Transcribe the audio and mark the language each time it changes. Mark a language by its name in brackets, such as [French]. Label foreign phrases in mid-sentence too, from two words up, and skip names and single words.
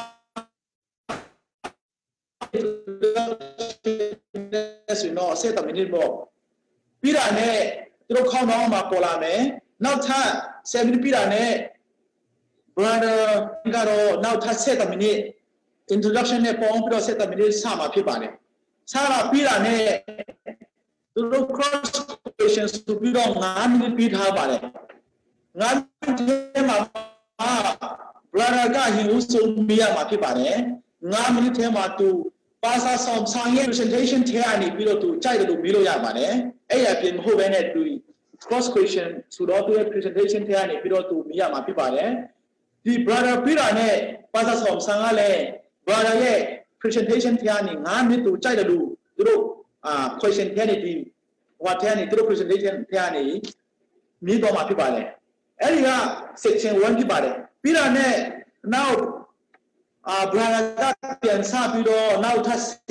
[Burmese] ဆိုတော့7 မိနစ်ပေါ့ပြီးတာနဲ့သူတို့ခေါင်းတော့မှာပေါ်လာမယ်နောက်ထပ်7 မိနစ်ပြီးတာနဲ့ brother ကတော့နောက်ထပ်7 မိနစ် introduction နဲ့ပေါင်းပြီးတော့7 မိနစ်စမှာဖြစ် ပါတယ်စတာပြီးတာနဲ့သူတို့ [English] cross question [Burmese] ဆိုပြီးတော့9 မိနစ်ပြီးထားပါတယ်9 မိနစ်မှာ brother ကဟိဦးဆုံးပြရမှာဖြစ် ပါတယ်9 မိနစ်ထဲမှာသူပါစာဆောင်ရဲ့ presentation ထဲကနေပြီးတော့သူကြိုက်တယ်လို့မေးလို့ရပါတယ်အဲ့ရပြင်မ ဟုတ်ဘဲနဲ့သူ [English] cross question [Burmese] ဆိုတော့သူရဲ့ presentation ထဲကနေပြီးတော့သူမေးရမှာဖြစ်ပါတယ်ဒီ brother ပြီးတာနဲ့ပါစာဆောင်ကလည်း brother ရဲ့ presentation ထဲကနေ9 မိနစ်သူကြိုက်တယ်လို့သူတို့question ထဲနေဒီဟိုထဲနေသူတို့ presentation ထဲကနေမေးတော့မှာဖြစ်ပါတယ်အဲ့ဒီက section 1ဖြစ်ပါတယ်ပြီးတာနဲ့နောက်brother ကပြန်စပြီးတော့နောက်ထပ်